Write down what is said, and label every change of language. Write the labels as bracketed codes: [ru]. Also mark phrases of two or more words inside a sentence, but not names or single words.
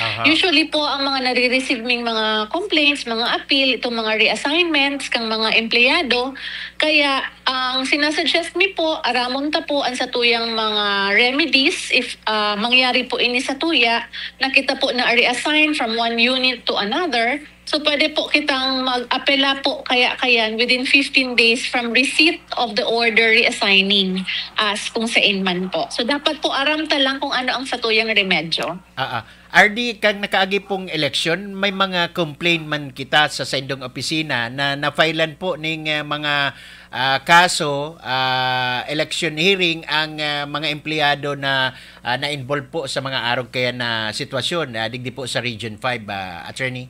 [bik] Usually po ang mga nare-receive ng mga complaints, mga appeal, itong mga reassignments kang mga empleyado. Kaya ang sinasuggest mi po, aramon ta po ang satuyang mga remedies if mangyari po ini sa tuya, nakita po na [en] reassign from one unit to another. [bik] So pwede po kitang mag-apela po kayan [en] within 15 days from receipt of the order reassigning [bik] as kung saan man po. So dapat po aramta lang kung ano ang satuyang remedyo. RD, kang nakaagi pong eleksyon, may mga complaint man kita sa indong opisina na na-filean po ning mga kaso, [en] election hearing [bik] ang mga empleyado na na-involve po sa mga araw kaya na sitwasyon, digdi po sa Region 5, Attorney?